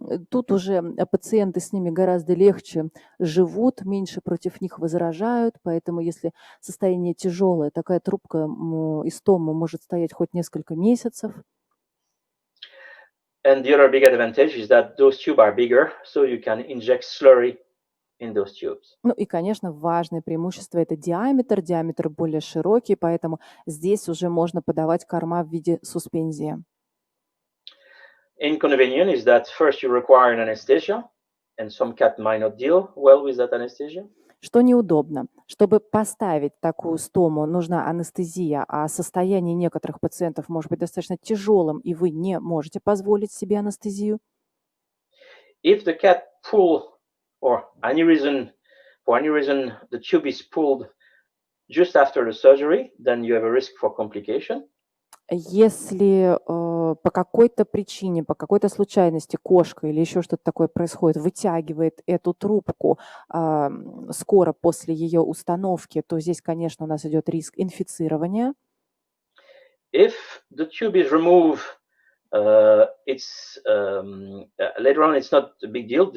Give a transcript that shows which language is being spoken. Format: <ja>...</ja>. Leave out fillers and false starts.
<ru>Тут уже пациенты с ними гораздо легче живут, меньше против них возражают, поэтому если состояние тяжелое, такая трубка из стома может стоять хоть несколько месяцев.</ru> <en>And the other big advantage is that those tubes are bigger, so you can inject slurry in those tubes.</en> <ru>Ну и, конечно, важное преимущество – это диаметр более широкий, поэтому здесь уже можно подавать корма в виде суспензии.</ru> <en>Inconvenient is that first you require an anesthesia, and some cat might not deal well with that anesthesia.</en> <ru>Что неудобно. Чтобы поставить такую стому, нужна анестезия, а состояние некоторых пациентов может быть достаточно тяжелым, и вы не можете позволить себе анестезию.</ru> <en>If the cat pull or for any reason the tube is pulled just after the surgery, then you have a risk for complication.</en> <ru>Если по какой-то причине, по какой-то случайности кошка или еще что-то такое происходит, вытягивает эту трубку скоро после ее установки, то здесь, конечно, у нас идет риск инфицирования.</ru> <en>If the tube is removed, it's later on it's not a big deal.</en>